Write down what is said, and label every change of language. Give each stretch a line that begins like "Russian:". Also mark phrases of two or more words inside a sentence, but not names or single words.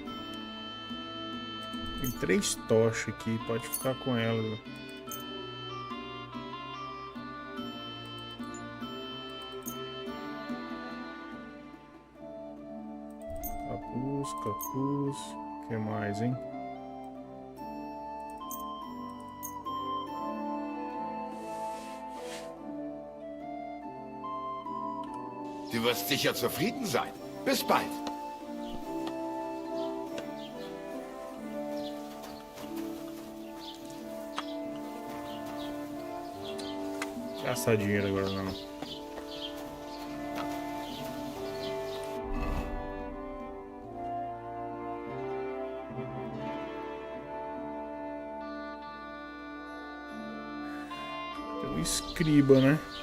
Portuguese: Tem 3 tochas aqui, pode ficar com elas. Capuz. O que mais, hein?
German: Du wirst sicher zufrieden sein. Bis bald.
Portuguese: Gastar dinheiro agora não. Tem um escriba, né?